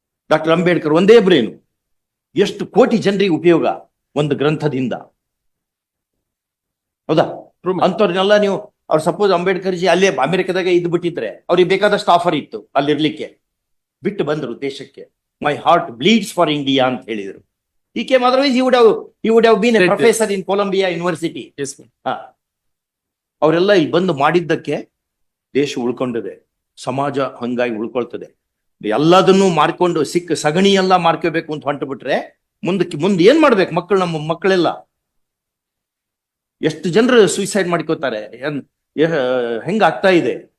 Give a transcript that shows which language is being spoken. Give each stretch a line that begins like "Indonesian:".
Kannada: Doctor Ambedkar ಒಂದೇ brain, ಎಷ್ಟು ಕೋಟಿ ಜನರಿಗೆ ಉಪಯೋಗ ಒಂದು ಗ್ರಂಥದಿಂದ. ಹೌದಾ? ಅಂತವ್ರನ್ನೆಲ್ಲ ನೀವು ಅವ್ರು ಸಪೋಸ್ ಅಂಬೇಡ್ಕರ್ ಜಿ ಅಲ್ಲೇ ಅಮೆರಿಕದಾಗ ಇದ್ದು ಬಿಟ್ಟಿದ್ರೆ ಅವ್ರಿಗೆ ಬೇಕಾದಷ್ಟು ಆಫರ್ ಇತ್ತು ಅಲ್ಲಿರ್ಲಿಕ್ಕೆ, ಬಿಟ್ಟು ಬಂದ್ರು ದೇಶಕ್ಕೆ.
English: my heart bleeds for India
Kannada: ಅಂತ ಹೇಳಿದ್ರು.
English: He came otherwise he would have been a professor in Columbia University. Yes, ma'am.
Kannada: ಅವರೆಲ್ಲ ಇಲ್ಲಿ ಬಂದು ಮಾಡಿದ್ದಕ್ಕೆ ದೇಶ ಉಳ್ಕೊಂಡಿದೆ, ಸಮಾಜ ಹಂಗಾಗಿ ಉಳ್ಕೊಳ್ತದೆ. ಎಲ್ಲದನ್ನು ಮಾರ್ಕೊಂಡು ಸಿಕ್ಕ ಸಗಣಿ ಎಲ್ಲ ಮಾರ್ಕೋಬೇಕು ಅಂತ ಹೊಂಟು ಬಿಟ್ರೆ ಮುಂದೆ ಏನ್ ಮಾಡ್ಬೇಕು ಮಕ್ಕಳು? ನಮ್ಮ ಮಕ್ಕಳೆಲ್ಲ ಎಷ್ಟು ಜನರು ಸೂಸೈಡ್ ಮಾಡ್ಕೋತಾರೆ, ಹೆಂಗ ಆಗ್ತಾ ಇದೆ?